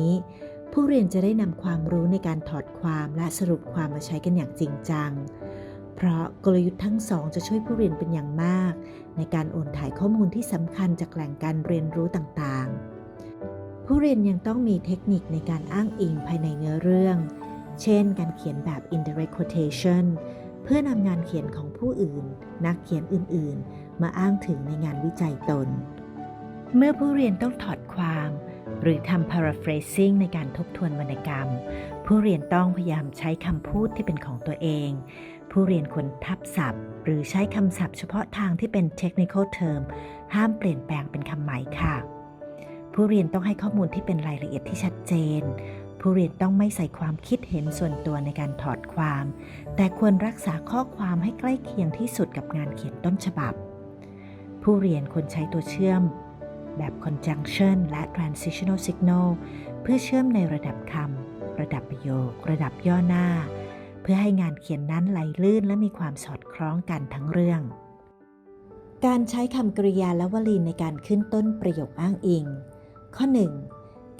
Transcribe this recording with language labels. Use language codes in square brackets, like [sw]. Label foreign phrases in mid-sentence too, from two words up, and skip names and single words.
[th] ผู้เรียนจะได้นำความรู้ในการถอดความและสรุปความมาใช้กันอย่างจริงจังเพราะกลยุทธ์ทั้งสองจะช่วยผู้เรียนเป็นอย่างมากในการโอนถ่ายข้อมูลที่สำคัญจากแหล่งการเรียนรู้ต่างๆผู้เรียนยังต้องมีเทคนิคในการอ้างอิงภาย ในเนื้อเรื่องเช่นการเขียนแบบ [en] indirect quotation [th] เพื่อนำงานเขียนของผู้อื่นนักเขียนอื่นๆมาอ้างถึงในงานวิจัยตนเมื่อผู้เรียนต้องถอดความหรือทำ paraphrasing ในการทบทวนวรรณกรรม ผู้เรียนต้องพยายามใช้คำพูดที่เป็นของตัวเองผู้เรียนควรทับศัพท์หรือใช้คำศัพท์เฉพาะทางที่เป็น [en] technical term [th] ห้ามเปลี่ยนแปลงเป็นคำใหม่ค่ะ ผู้เรียนต้องให้ข้อมูลที่เป็นรายละเอียดที่ชัดเจนผู้เรียนต้องไม่ใส่ความคิดเห็นส่วนตัวใน การถอดความแต่ควรรักษาข้อความให้ใกล้เคียงที่สุดกับงานเขียนต้นฉบับผู้เรียนควรใช้ตัวเชื่อมแบบ conjunction และ [en] transitional signal [th] เพื่อเชื่อมในระดับคำระดับประโยคระดับย่อหน้าเพื่อให้งานเขียนนั้นไหลลื่นและมีความสอดคล้องกันทั้งเรื่องการใช้คำกริยาและวลีในการขึ้นต้นประโยคอ้างอิงข้อ 1.